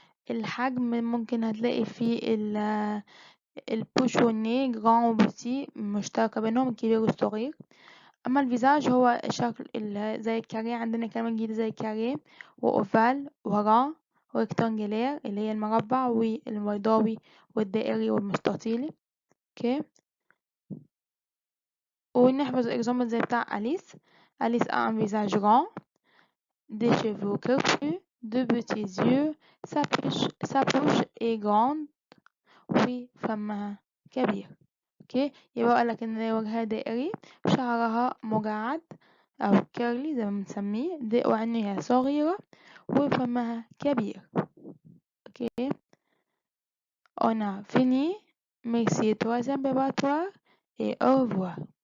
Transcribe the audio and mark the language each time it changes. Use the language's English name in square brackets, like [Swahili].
[Arabic] الحجم ممكن هتلاقي فيه البوش والني جران وبوتي مشتركة بينهم الكبير والصغير. أما الفيزاج هو الشكل زي الكاريه عندنا كلمة جديدة زي الكاريه وأوفال وران وريكتانجلير اللي هي المربع والبيضاوي والدائري والمستطيلي. اوكي ونحفظ الإكزامبل زي بتاع أليس [French] a un visage grand des cheveux crépus de petits yeux sa bouche est grande [Arabic] وفمها كبير. اوكي يبقى قالك ان وجهها دائري شعرها مجعد او كيرلي زي ما بنسميه وعينيها صغيرة وفمها كبير. [French] اوكي on a fini merci troisième préparatoire et au revoir.